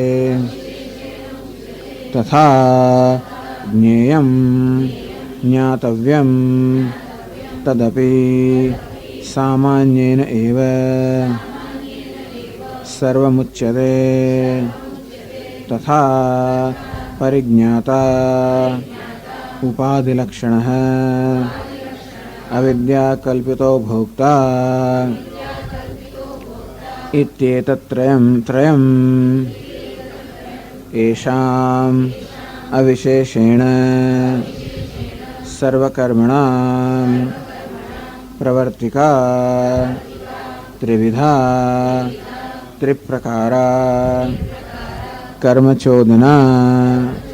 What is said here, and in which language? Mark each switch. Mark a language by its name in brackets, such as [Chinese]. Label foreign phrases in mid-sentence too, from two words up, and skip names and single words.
[Sanskrit] तथा ज्ञेयम ज्ञातव्यम तदपी सामान्येन एव सर्वमुच्यते. તથા परिज्ञाता उपाधिलक्षणः अविद्याकल्पितो भोक्ता इत्येतत्त्रयं त्रयम् येषाम् अविशेषेण सर्वकर्मणां प्रवर्तिका त्रिविधा त्रिप्रकारा कर्मचोदना।